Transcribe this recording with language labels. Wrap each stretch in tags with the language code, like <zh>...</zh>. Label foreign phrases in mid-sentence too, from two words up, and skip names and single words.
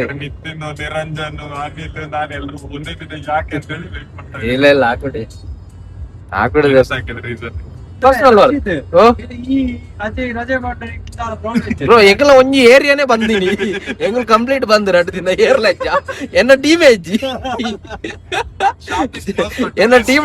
<kn>ನಿರಂಜನ್ ಅನಿಲ್ ನಾನು ಎಲ್ಲರೂ ಒಂದೇ ದಿನ ಯಾಕೆ ಅಂತ ಹೇಳಿ ವೇಟ್ ಮಾಡ್ತಾರೆ. ಇಲ್ಲ ಇಲ್ಲ ಹಾಕ್ಬಿಡಿ ಬ್ರೋ</kn> <tcy>ಎಂಕಲ ಒಂಜಿ ಏರಿಯಾನೇ ಬಂದಿನಿ ಎಂಕಲ್ ಕಂಪ್ಲೀಟ್ ಬಂದ್ ರಡ್ ದಿನ ಏರ್ಲೆಜ್ಜ ಎನ್ನ ಟೀಮ್ ಹೆಜ್ಜಿ ಎನ್ನ ಟೀಮ್</tcy>